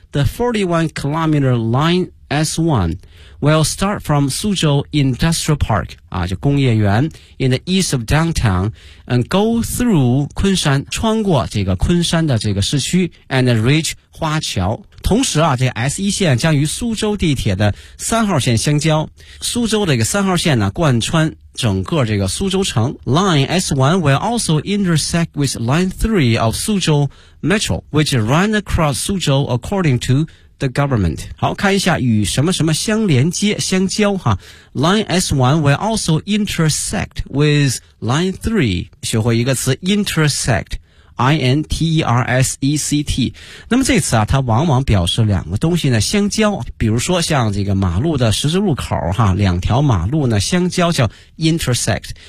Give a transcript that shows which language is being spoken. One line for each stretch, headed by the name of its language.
English: The 41 kilometer line S1 will start from Suzhou Industrial Park,
Chinese: 啊，就工业园
English: in the east of downtown, and go through 昆山，
Chinese: 穿过这个昆山的这个市区
English: and reach 花桥。
Chinese: 同时啊，这 S1 线将与苏州地铁的3号线相交。苏州的这个3号线呢贯穿整个这个苏州城。
English: Line S1 will also intersect with Line 3 of Suzhou Metro, which ran across Suzhou according to the government.
Chinese: 好，看一下与什么什么相连接相交哈。
English: Line S1 will also intersect with Line 3.
Chinese: 学会一个词 intersect. INTERSECT 那么这次啊，它往往表示两个东西呢相交，比如说像这个马路的十字路口哈，两条马路呢相交叫 intersect。